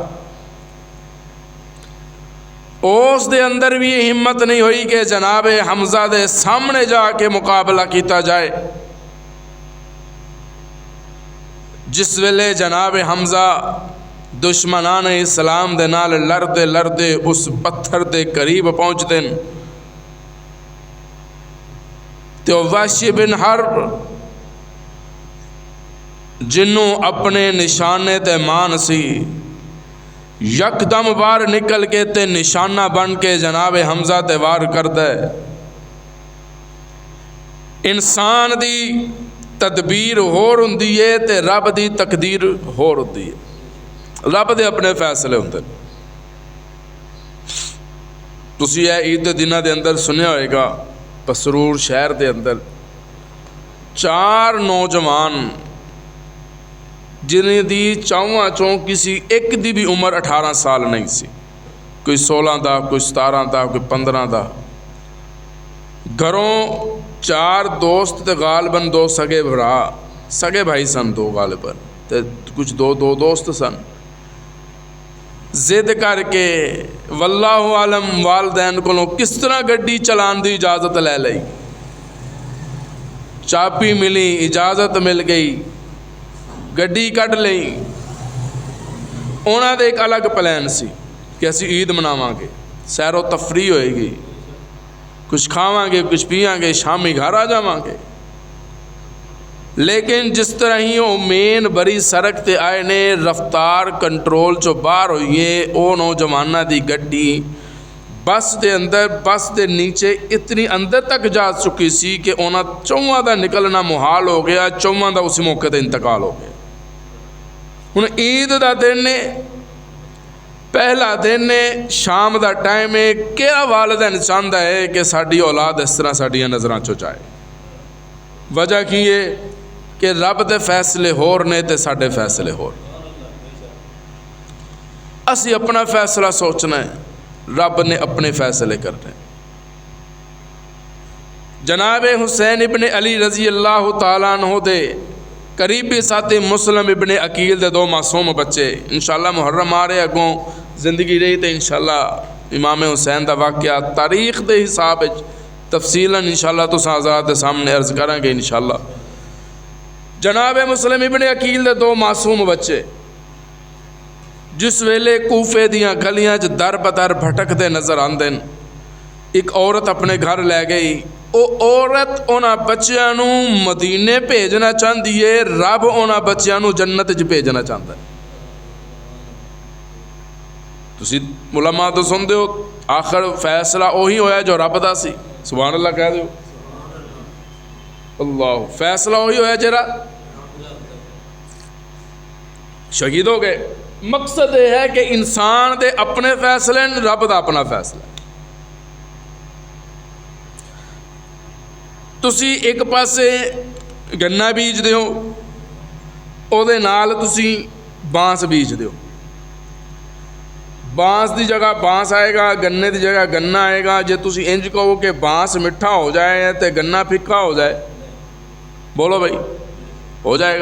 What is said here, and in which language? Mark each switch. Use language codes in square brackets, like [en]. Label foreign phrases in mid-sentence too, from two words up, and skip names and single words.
[pa] اس دے اندر بھی یہ ہمت نہیں ہوئی کہ جناب حمزہ دے سامنے جا کے مقابلہ کیتا جائے۔ جس ویلے جناب حمزہ دشمنان اسلام دے نال لڑدے لڑدے اس پتھر دے قریب پہنچ دیں تو وحشی بن حرب جنوں اپنے نشانے تے مان سی یکدم وار نکل کے تے نشانہ بن کے جناب حمزہ تے وار کر دے۔ انسان دی تدبیر ہور ہوندی ہے تے رب دی تقدیر ہور ہوندی ہے، رب دے اپنے فیصلے ہوندے۔ تسی اے عید دے دناں دے اندر سنیا ہوئے گا پسرور شہر دے اندر 4 نوجوان جنہیں دی چاواں چوں کسی ایک دی بھی عمر 18 سال نہیں سی، کوئی 16 دا، کوئی 17 دا، کوئی 15 دا، گھروں 4 دوست تے غالباً 2 سگے بھائی سن، 2 غالباً تے کچھ 2 دوست سن۔ زد کر کے [ar] واللہ عالم [ur] والدین کو کس طرح [pa] گڈی چلان دی اجازت لے لئی، چابی ملی، اجازت مل گئی، گڈی کٹ لئی۔ انہاں دے ایک الگ پلان سی کہ اسی عید مناواں گے، سیر و تفریح ہوئے گی، کچھ کھاواں گے، کچھ پیاں گے، شامی گھر آ جاواں گے۔ لیکن جس طرح ہی وہ مین بری سڑک تے آئے نے رفتار کنٹرول چو باہر ہوئیے، او نوجوانہ دی گڈی بس دے نیچے اتنی اندر تک جا چکی سی کہ انہاں 4 دا نکلنا محال ہو گیا، 4 دا اسی موقع تے انتقال ہو گیا۔ ہن عید دا دن نے، پہلا دن نے، شام دا ٹائم ہے، [ur] کیا والدین چاہتا ہے کہ [pa] ساڈی اولاد اس طرح ساڈیاں نظراں چو جائے؟ وجہ کی ہے کہ رب دے فیصلے ہور نے تے ساڈے فیصلے ہور۔ اسی اپنا فیصلہ سوچنا ہے، رب نے اپنے فیصلے کرنے۔ جناب حسین ابن علی [ar] رضی اللہ تعالیٰ عنہ [pa] دے قریبی ساتھی مسلم ابن عقیل دے 2 معصوم بچے، انشاءاللہ محرم آ رہے اگوں زندگی رہی تے انشاءاللہ امام حسین دا واقعہ تاریخ دے حساب تفصیلاً انشاءاللہ تو حضرات دے سامنے عرض کریں گے انشاءاللہ۔ جناب مسلم ابن عقیل دے 2 معصوم بچے جس ویلے کوفے دیاں گلیاں چ در بدر بھٹکتے نظر آندے، ایک عورت اپنے گھر لے گئی۔ او عورت انہاں بچیاں نو مدینے [ur] بھیجنا چاہتی ہے، [pa] رب انہاں بچیاں نو جنت وچ بھیجنا چاہتا ہے۔ تسی علماء تو سن دیو، آخر فیصلہ وہی ہویا جو رب دا سی، [ar] سبحان اللہ [pa] کہہ دیو، اللہ فیصلہ وہی ہویا جرا شہید ہو گئے۔ [ur] مقصد یہ ہے کہ [pa] انسان دے اپنے فیصلے، رب دا اپنا فیصلہ۔ ਤੁਸੀਂ ਇੱਕ ਪਾਸੇ ਗੰਨਾ ਬੀਜਦੇ ਹੋ, ਉਹਦੇ ਨਾਲ ਤੁਸੀਂ ਬਾਂਸ ਬੀਜਦੇ ਹੋ। ਬਾਂਸ ਦੀ ਜਗ੍ਹਾ ਬਾਂਸ ਆਏਗਾ, ਗੰਨੇ ਦੀ ਜਗ੍ਹਾ ਗੰਨਾ ਆਏਗਾ। ਜੇ ਤੁਸੀਂ ਇੰਜ ਕਹੋ ਕਿ ਬਾਂਸ ਮਿੱਠਾ ਹੋ ਜਾਏ ਤੇ ਗੰਨਾ ਫਿੱਕਾ ਹੋ ਜਾਏ, ਬੋਲੋ ਭਾਈ, ਹੋ ਜਾਏਗਾ।